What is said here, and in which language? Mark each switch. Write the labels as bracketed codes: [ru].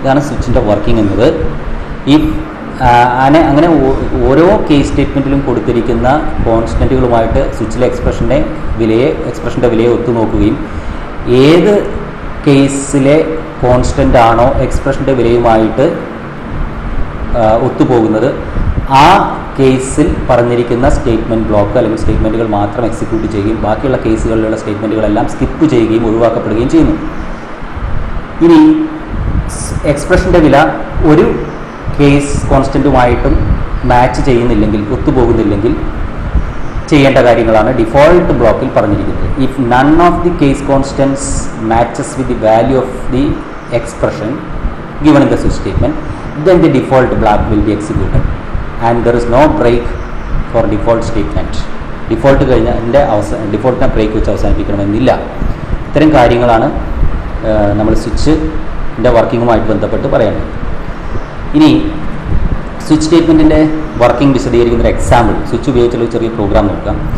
[ml] ഇതാണ് സ്വിച്ചിൻ്റെ വർക്കിംഗ് എന്നത്. ഈ അങ്ങനെ ഓരോ കേസ് സ്റ്റേറ്റ്മെൻറ്റിലും കൊടുത്തിരിക്കുന്ന കോൺസ്റ്റൻറ്റുകളുമായിട്ട് സ്വിച്ചിലെ എക്സ്പ്രഷൻ്റെ വിലയെ ഒത്തുനോക്കുകയും ഏത് കേസിലെ കോൺസ്റ്റൻ്റ് ആണോ എക്സ്പ്രഷൻ്റെ വിലയുമായിട്ട് ഒത്തുപോകുന്നത് ആ കേസിൽ പറഞ്ഞിരിക്കുന്ന സ്റ്റേറ്റ്മെൻറ്റ് ബ്ലോക്ക് അല്ലെങ്കിൽ സ്റ്റേറ്റ്മെൻറ്റുകൾ മാത്രം എക്സിക്യൂട്ട് ചെയ്യുകയും ബാക്കിയുള്ള കേസുകളിലുള്ള സ്റ്റേറ്റ്മെൻറ്റുകളെല്ലാം സ്കിപ്പ് ചെയ്യുകയും ഒഴിവാക്കപ്പെടുകയും ചെയ്യുന്നു. ഇനി എക്സ്പ്രഷൻ്റെ വില ഒരു കേസ് കോൺസ്റ്റൻറ്റുമായിട്ടും മാച്ച് ചെയ്യുന്നില്ലെങ്കിൽ, ഒത്തുപോകുന്നില്ലെങ്കിൽ ചെയ്യേണ്ട കാര്യങ്ങളാണ് ഡിഫോൾട്ട് ബ്ലോക്കിൽ പറഞ്ഞിരിക്കുന്നത്. [en] If none of the case constants matches with the value of the expression given in the switch statement, then the default block will be executed and there is no break for default statement. [ml] Default കഴിഞ്ഞാൽ ഡിഫോൾട്ടിനെ break വെച്ച് അവസാനിപ്പിക്കണമെന്നില്ല. ഇത്തരം കാര്യങ്ങളാണ് നമ്മൾ സ്വിച്ചിൻ്റെ വർക്കിങ്ങുമായിട്ട് ബന്ധപ്പെട്ട് പറയുന്നത്. ഇനി switch സ്റ്റേറ്റ്മെൻറ്റിൻ്റെ working വിശദീകരിക്കുന്ന ഒരു എക്സാമ്പിൾ സ്വിച്ച് ഉപയോഗിച്ചുള്ള ഒരു ചെറിയ പ്രോഗ്രാം നോക്കാം.